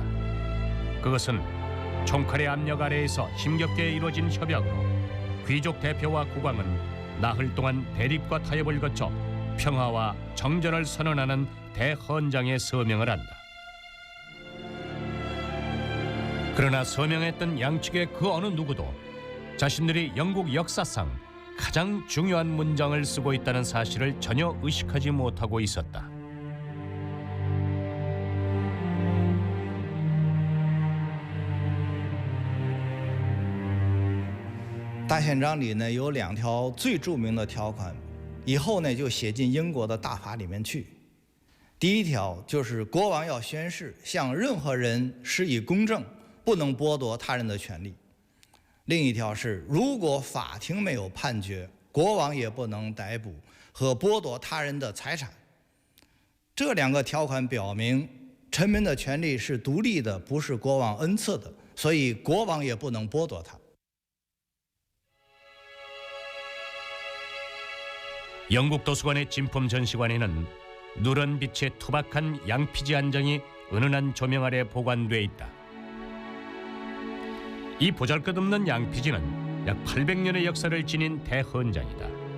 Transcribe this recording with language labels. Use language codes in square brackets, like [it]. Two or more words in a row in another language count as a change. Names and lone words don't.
[ko] 그것은 총칼의 압력 아래에서 힘겹게 이루어진 협약으로 귀족 대표와 국왕은 나흘 동안 대립과 타협을 거쳐 평화와 정전을 선언하는 대헌장에 서명을 한다. 그러나 서명했던 양측의 그 어느 누구도 자신들이 영국 역사상 가장 중요한 문장을 쓰고 있다는 사실을 전혀 의식하지 못하고 있었다. [zh] 大宪章里呢有2条最著名的条款，以后呢就写进英国的大法里面去。第一条就是国王要宣誓向任何人施以公正，不能剥夺他人的权利。另一条是，如果法庭没有判决，国王也不能逮捕和剥夺他人的财产。这2个条款表明，臣民的权利是独立的，不是国王恩赐的，所以国王也不能剥夺它。 [ko] 영국 도서관의 진품 전시관에는 누런 빛의 투박한 양피지 한 장이 은은한 조명 아래 보관돼 있다. 이 보잘것없는 양피지는 약 800년의 역사를 지닌 대헌장이다.